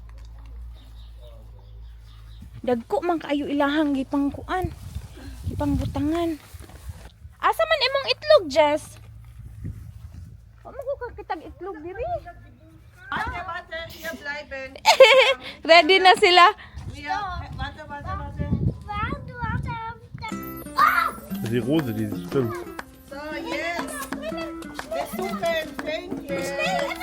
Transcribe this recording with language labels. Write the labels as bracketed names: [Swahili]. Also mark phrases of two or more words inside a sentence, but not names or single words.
[Cebuano] Dagko man kaayo ilahang gipang kuan. Gipang butangan. Asa man imong itlog, Jess? Wa mo ko kakitag itlog diri. [German] Warte, hier bleiben. [Cebuano] Ready na sila. [German] Ja, warte. Die Rose, die stimmt. So, jetzt. Wir suchen Fähnchen.